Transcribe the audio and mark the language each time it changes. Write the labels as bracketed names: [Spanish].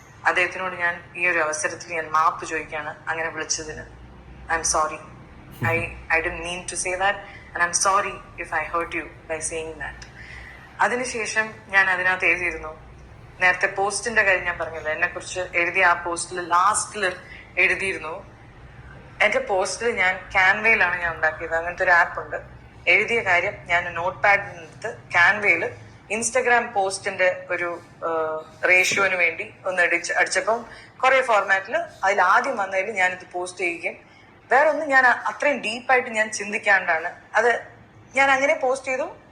[Malayalam] അദ്ദേഹത്തിനോട് ഞാൻ ഈ ഒരു അവസരത്തിൽ ഞാൻ മാപ്പ് ചോദിക്കുകയാണ് അങ്ങനെ വിളിച്ചതിന്. [English] I'm sorry. I didn't mean to say that and I'm sorry if I hurt you by saying that. [Malayalam] അതിനുശേഷം ഞാൻ അതിനകത്ത് എഴുതിയിരുന്നു, നേരത്തെ പോസ്റ്റിന്റെ കാര്യം ഞാൻ പറഞ്ഞില്ല, എന്നെ കുറിച്ച് എഴുതിയ ആ പോസ്റ്റിൽ ലാസ്റ്റിൽ എഴുതിയിരുന്നു. എന്റെ പോസ്റ്റിൽ ഞാൻ ക്യാൻവയിലാണ് ഞാൻ ഉണ്ടാക്കിയത്. അങ്ങനത്തെ ഒരു ആപ്പ് ഉണ്ട്. എഴുതിയ കാര്യം ഞാൻ നോട്ട് പാഡിനെടുത്ത് ക്യാൻവയിൽ ഇൻസ്റ്റഗ്രാം പോസ്റ്റിന്റെ ഒരു റേഷ്യോന് വേണ്ടി ഒന്ന് അടിച്ചപ്പം കുറെ ഫോർമാറ്റിൽ അതിൽ ആദ്യം വന്നതിൽ ഞാനിത് പോസ്റ്റ് ചെയ്യുകയും വേറെ ഒന്നും ഞാൻ അത്രയും ഡീപ്പായിട്ട് ഞാൻ ചിന്തിക്കാണ്ടാണ് അത് ഞാൻ അങ്ങനെ പോസ്റ്റ് ചെയ്തു.